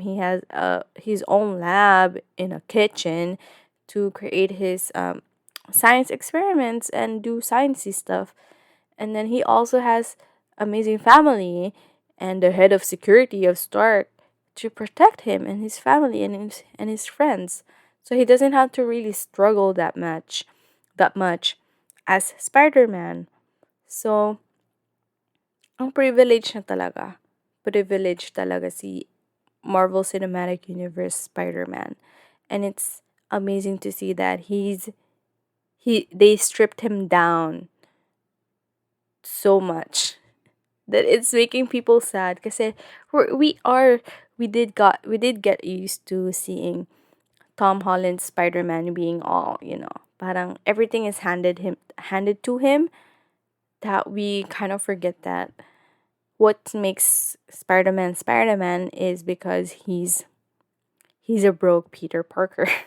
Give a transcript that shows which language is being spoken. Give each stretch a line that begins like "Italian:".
English: He has his own lab in a kitchen to create his science experiments and do sciencey stuff. And then he also has amazing family and the head of security of Stark to protect him and his family and his friends. So he doesn't have to really struggle that much as Spider-Man.
Filipino: So ang privilege na talaga. Privilege talaga si Marvel Cinematic Universe Spider-Man.
English: And it's amazing to see that they stripped him down so much that it's making people sad
Filipino: kasi
English: we did get used to seeing Tom Holland's Spider-Man being all, parang everything is handed to him, that we kind of forget that what makes Spider-Man Spider-Man is because he's a broke Peter Parker.